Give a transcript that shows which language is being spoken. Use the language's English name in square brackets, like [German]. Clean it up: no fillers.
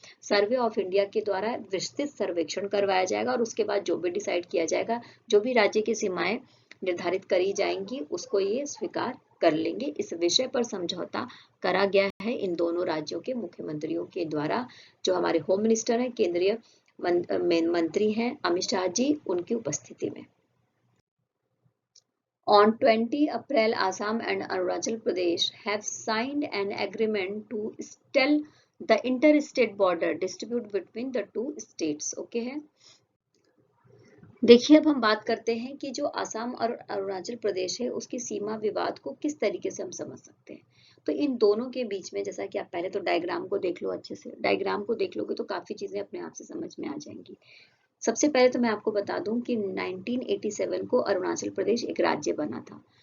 [Hindi] Survey of India के द्वारा विस्तृत सर्वेक्षण करवाया जाएगा और उसके बाद जो भी डिसाइड किया जाएगा, जो भी राज्य की सीमाएं निर्धारित करी जाएंगी उसको ये स्वीकार कर लेंगे। इस विषय पर समझौता करा गया है इन दोनों राज्यों के मुख्यमंत्रियों के द्वारा। जो हमारे होम मिनिस्टर हैं, केंद्रीय मंत्री हैं अमित शाह जी, उनकी उपस्थिति में। [English] On 20 April, Assam and Arunachal Pradesh have signed an agreement to settle the interstate border dispute between the two states. [Hindi] Okay है। देखिए अब हम बात करते हैं कि जो असम और अरुणाचल प्रदेश है उसकी सीमा विवाद को किस तरीके से हम समझ सकते हैं। तो इन दोनों के बीच में, जैसा कि आप पहले तो डायग्राम को देख लो, अच्छे से डायग्राम को देख लोगे तो काफी चीजें अपने आप से समझ में आ जाएंगी। सबसे पहले तो मैं आपको बता दूं कि 1987 को अरुणाचल प्रदेश एक राज्य बना था।